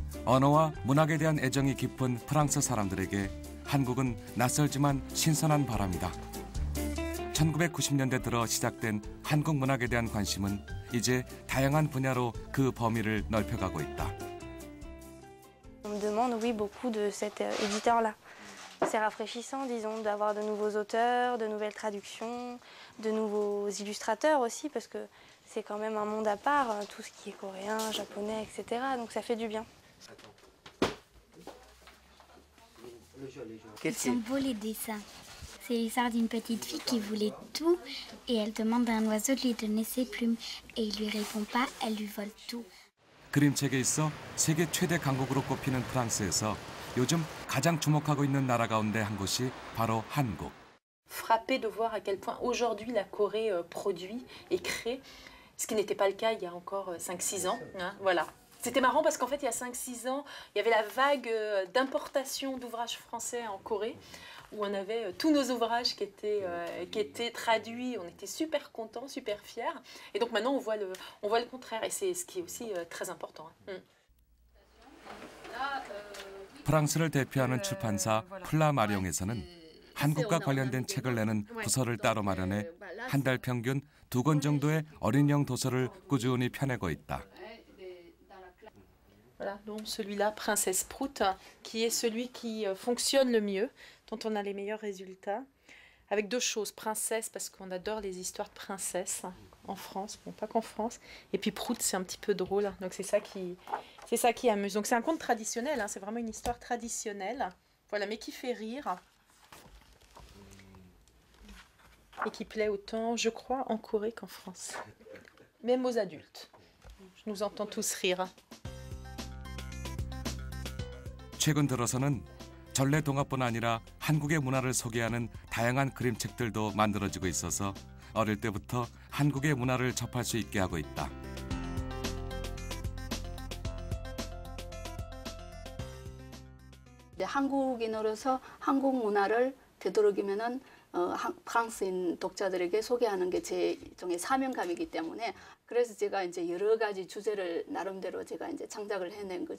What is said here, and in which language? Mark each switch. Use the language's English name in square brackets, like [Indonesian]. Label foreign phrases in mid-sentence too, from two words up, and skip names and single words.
[Korean] 언어와 문학에 대한 애정이 깊은 프랑스 사람들에게 한국은 낯설지만 신선한 바람이다. 1990년대 들어 시작된 한국 문학에 대한 관심은 이제 다양한 분야로 그 범위를 넓혀가고 있다. [French] On me demande, oui, beaucoup de cet éditeur-là. C'est rafraîchissant, disons, d'avoir de nouveaux auteurs, de nouvelles traductions, de nouveaux illustrateurs aussi, parce que c'est quand même un monde à part, tout ce qui est coréen, japonais, etc. Donc ça fait du bien. Ils sont beaux les dessins. C'est l'histoire d'une petite fille qui voulait tout et elle demande à un oiseau de lui donner ses plumes et il lui répond pas, elle lui vole tout. [Korean] 그림책에 있어 세계 최대 강국으로 꼽히는 프랑스에서 요즘 가장 주목하고 있는 나라 가운데 한 곳이 바로 한국. [French] Frappé de voir à quel point aujourd'hui la Corée produit et crée, ce qui n'était pas le cas il y a encore 5-6 ans. Hein, voilà. C'était marrant parce qu'en fait, il y a 5-6 ans, il y avait la vague d'importation d'ouvrages français en Corée, où on avait tous nos ouvrages qui étaient traduits. On était super contents, super fiers. Et donc maintenant, on voit le contraire. Et c'est ce qui est aussi très important. [Korean] 프랑스를 대표하는 출판사 플라마룡에서는 한국과 관련된 책을 내는 부서를 따로 마련해 한 달 평균 2권 정도의 어린이용 도서를 꾸준히 펴내고 있다. [French] Voilà, donc celui-là, Princesse Prout, qui est celui qui fonctionne le mieux, dont on a les meilleurs résultats. Avec deux choses, Princesse, parce qu'on adore les histoires de princesses en France, bon pas qu'en France, et puis Prout, c'est un petit peu drôle, donc c'est ça qui amuse. Donc c'est un conte traditionnel, hein, c'est vraiment une histoire traditionnelle, voilà, mais qui fait rire. Et qui plaît autant, je crois, en Corée qu'en France. Même aux adultes. Je nous entends tous rire. [Korean] 최근 들어서는 전래 동화뿐 아니라 한국의 문화를 소개하는 다양한 그림책들도 만들어지고 있어서 어릴 때부터 한국의 문화를 접할 수 있게 하고 있다. 한국인으로서 한국 문화를 되도록이면은 프랑스인 독자들에게 소개하는 게 제 일종의 사명감이기 때문에 그래서 제가 이제 여러 가지 주제를 나름대로 제가 이제 창작을 해낸 거죠.